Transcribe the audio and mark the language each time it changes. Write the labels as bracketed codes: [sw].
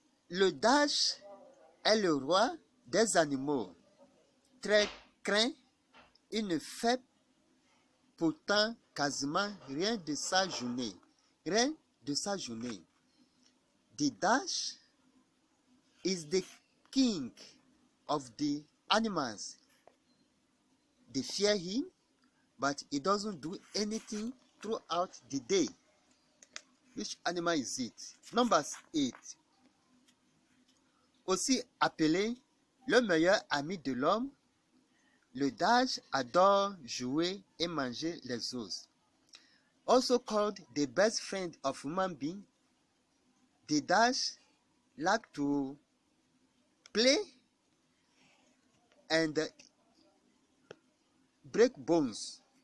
[fr] Le dash est le roi des animaux. Très craint, il ne fait pourtant quasiment rien de sa journée. Rien de sa journée. [en] The dash is the king of the animals. They fear him, but he doesn't do anything throughout the day. Which animal is it? Number 8. [fr] Aussi appelé le meilleur ami de l'homme, le dash adore jouer et manger les os. [en] Also called the best friend of human being, the dash like to play and break bones.